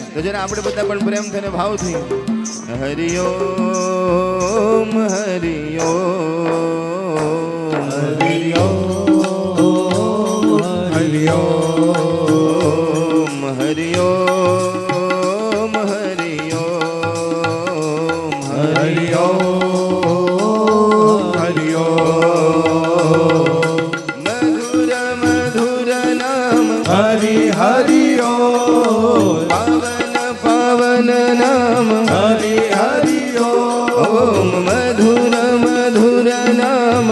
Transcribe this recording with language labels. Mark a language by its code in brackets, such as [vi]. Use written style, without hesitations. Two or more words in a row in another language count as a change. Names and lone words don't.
[gu] તો જરા આપણે બધા પણ પ્રેમ થઈને ભાવથી [sa] हरि ओम हरि ओम हरि ओम हरि ओम हरि ओम हरि ओम हरि ओम. [hi] हरि ओम पावन पावन नाम हरि हरि ओम, मधुर मधुर नाम